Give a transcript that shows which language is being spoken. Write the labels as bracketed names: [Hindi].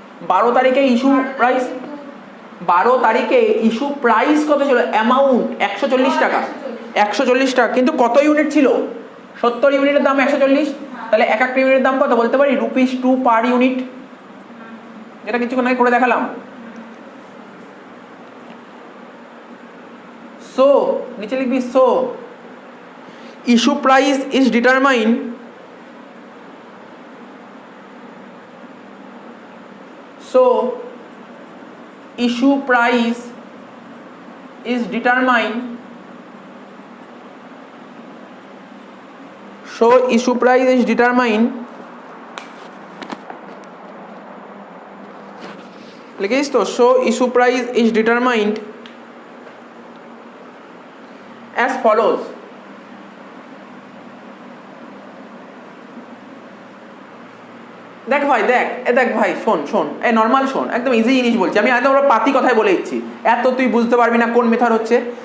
[Bangla] 12 তারিখে issue price, 12 তারিখে issue price কত ছিল? অ্যামাউন্ট 140 টাকা, 140 টাকা। কিন্তু কত ইউনিট ছিল? 70 ইউনিটের দাম 140, তাহলে এক একটা ইউনিটের দাম কত বলতে পারি? ₹2 পার ইউনিট, যেটা কিছুক্ষণ আগে করে দেখালাম। [English] So [Bangla] নিচে লিখবি [English] so issue price is determined, so issue price is determined, so issue price is determined, [Bangla] লিখেছিস তো? [English] So issue price is determined as follows. [Bangla] দেখ ভাই, দেখ ভাই, শোন নর্মাল শোন, একদম ইজি জিনিস বলছি আমি, একদম ওরা পাতি কথায় বলে দিচ্ছি, এত তুই বুঝতে পারবি না কোন মেথড হচ্ছে।